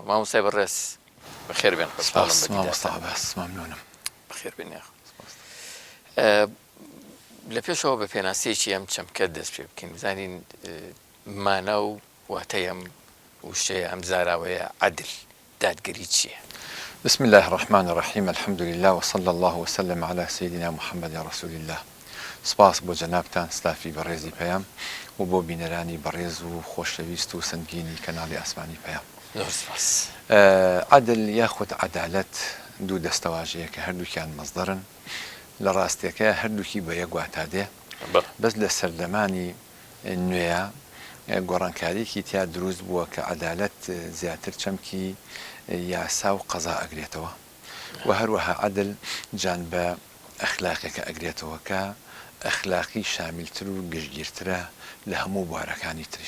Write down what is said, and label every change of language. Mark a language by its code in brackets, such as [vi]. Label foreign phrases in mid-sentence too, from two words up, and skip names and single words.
[ckb] مامۆستای بەڕێز بەخێر بێن. ممنونم. بەخێر بێن. لە پێشەوە بە پێناسەیەکی ئەم چەمکە دەست پێ بکەین، بزانین مانە و واتای ئەم وشەیە ئەم زاراوەیە عەدل، دادگەری چییە؟ [ar] بسم الله الرحمن الرحيم، الحمد لله وصلى الله وسلم على سيدنا محمد رسول الله. [ckb] سپاس بۆ جەنابتان سلافی بەڕێزی پەیام و بۆ بینەرانی بەڕێز و خۆشەویست و سنگینی کەناڵی ئاسمانی پەیام. عەدل یاخود عەدالەت دوو دەستەواژەیە کە هەردووکیان مەزدەرن، لە ڕاستیەکە هەردووکی بە یەک واتادێ، بەس لە سەردەمانی نوێیە گۆڕانکاریەکی تیا دروست بووە کە عەدالەت زیاتر چەمکی یاسا و قەزا ئەگرێتەوە و هەروەها عەدل جان بە ئەخلاقێکە ئەگرێتەوە کە ئەخلاقی شامیلتر و گشتگیرترە لە هەموو بوارەکانی تریش.